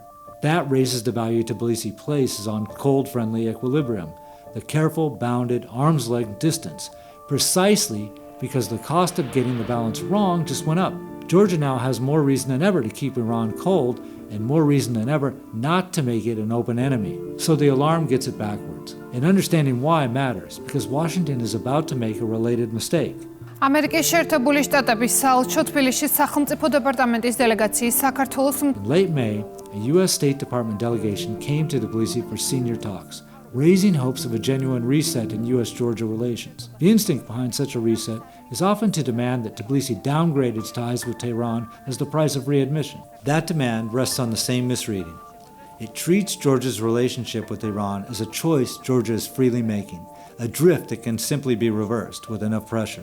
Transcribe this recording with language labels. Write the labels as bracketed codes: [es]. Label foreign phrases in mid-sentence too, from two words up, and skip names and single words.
[en] That raises the value Tbilisi places on cold-friendly equilibrium, the careful, bounded, arm's-length distance, precisely because the cost of getting the balance wrong just went up. Georgia now has more reason than ever to keep Iran cold and more reason than ever not to make it an open enemy. So the alarm gets it backwards. And understanding why matters, because Washington is about to make a related mistake. [ka] ამერიკის შეერთებული შტატების საელჩო თბილისში სახელმწიფო დეპარტამენტის დელეგაციის საქართველოს [en] In late May, a U.S. State Department delegation came to Tbilisi for senior talks, raising hopes of a genuine reset in U.S.-Georgia relations. The instinct behind such a reset is often to demand that Tbilisi downgrade its ties with Tehran as the price of readmission. That demand rests on the same misreading. It treats Georgia's relationship with Iran as a choice Georgia is freely making, a drift that can simply be reversed with enough pressure.